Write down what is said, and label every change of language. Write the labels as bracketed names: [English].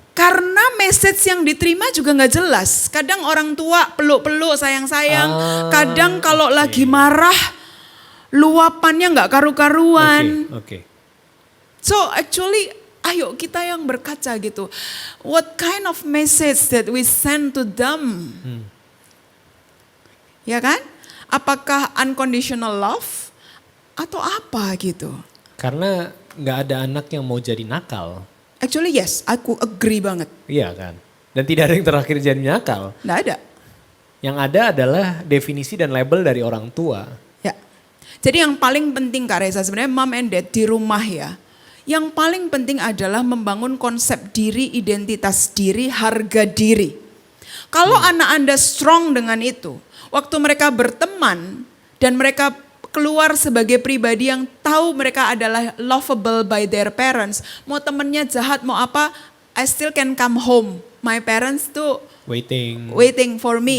[Indonesian] Karena message yang diterima juga nggak jelas. Kadang orang tua peluk-peluk, sayang-sayang. Kadang kalau lagi marah, luapannya nggak karu-karuan. Oke. [English] So actually, [Indonesian] ayo kita yang berkaca gitu. [English] What kind of message that we send to them? [Indonesian] Ya kan? Apakah [English] unconditional love [Indonesian] atau apa gitu? Karena nggak ada anak yang mau jadi nakal. [English] Actually yes, [Indonesian] aku [English] agree [Indonesian] banget. Iya kan? Dan tidak ada yang terakhir jadi nakal. Nggak ada. Yang ada adalah definisi dan label dari orang tua. Ya. Jadi yang paling penting Kak Reza sebenarnya [English] mom and dad [Indonesian] di rumah ya. Yang paling penting adalah membangun konsep diri, identitas diri, harga diri. Kalau anak Anda strong dengan itu, waktu mereka berteman dan mereka keluar sebagai pribadi yang tahu mereka adalah [English] lovable by their parents. [Indonesian] Mau temennya jahat, mau apa, [English] I still can come home. My parents [Indonesian] tuh [English] waiting for me.